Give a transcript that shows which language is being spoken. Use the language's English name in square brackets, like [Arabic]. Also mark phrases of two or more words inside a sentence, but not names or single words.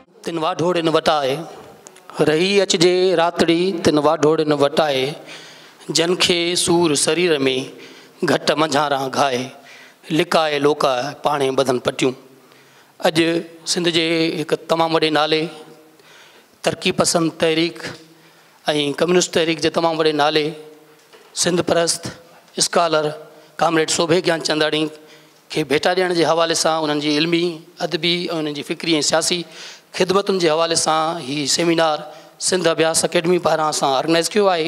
[Sindhi] तिन वाढोड़िन वटाए, रही अचजे रातड़ी तिन वाढोड़िन वटाए, जनखे सूर शरीर में घट मंझारा घाए, लिकाए लोकाए पाणे बदन पटियूं। अज सिंध जे एक तमाम वडे नाले तरक्की पसंद तहरीक ऐं कम्युनिस्ट तहरीक जे तमाम वडे नाले सिंध परस्त स्कॉलर कामरेड शोभे ज्ञान चंदाणी के भेटा ॾियण जे हवाले सां उन्हनि जी इल्मी अदबी ऐं उन्हनि जी फ़िक्री ऐं सियासी ख़िदमतुनि जे हवाले सां ही सेमिनार सिंध अभ्यास अकेडमी पारां असां ऑर्गेनाइज़ कयो आहे।